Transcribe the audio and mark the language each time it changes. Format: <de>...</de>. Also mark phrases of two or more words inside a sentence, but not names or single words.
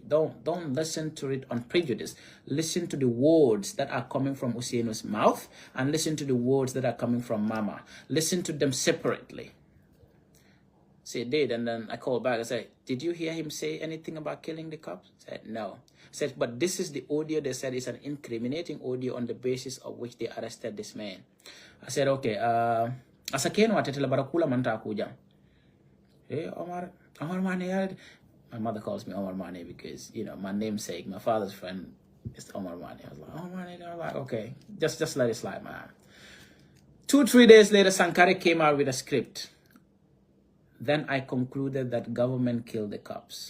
<en>Don't listen to it on prejudice. Listen to the words that are coming from Usaino's mouth and listen to the words that are coming from Mama. Listen to them separately. She did, and then I called back. I said, did you hear him say anything about killing the cops? I said, no. I said, but this is the audio they said is an incriminating audio on the basis of which they arrested this man. I said,</en> <man>okay, asakeno atetela barakula manta akuja.</man> <en>Hey, Omar Mane. My mother calls me Omar Mane because, you know, my namesake, my father's friend is Omar Mane. I was like, Omar Mane. I was like, okay, just let it slide, man. 2-3 days later, Sankare came out with a script. Then I concluded that government killed the cops.</en>